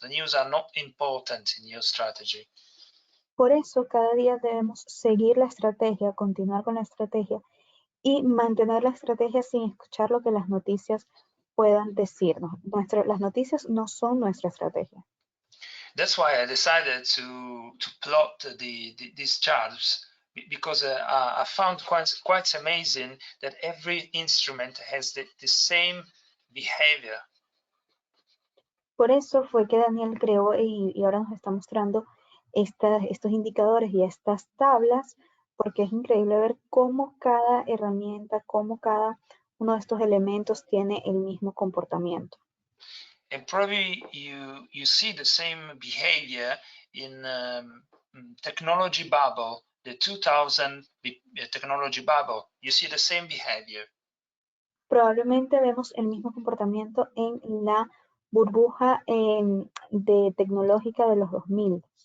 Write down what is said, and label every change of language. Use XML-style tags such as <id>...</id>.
<en>The news are not important in your strategy.</en> <es>Por eso cada día debemos seguir la estrategia, continuar con la estrategia y mantener la estrategia sin escuchar lo que las noticias puedan decirnos. Las noticias no son nuestra estrategia.</es> <en>That's why I decided to plot these charts, because I found quite amazing that every instrument has the same behavior.</en> <es>Por eso fue que Daniel creó y ahora nos está mostrando estos indicadores y estas tablas, porque es increíble ver cómo cada herramienta, cómo cada uno de estos elementos tiene el mismo comportamiento.</es> <en>And probably you see the same behavior in technology bubble, the 2000 technology bubble. You see the same behavior.</en> <es>Probablemente vemos el mismo comportamiento en la burbuja de tecnológica de los 2000.</es>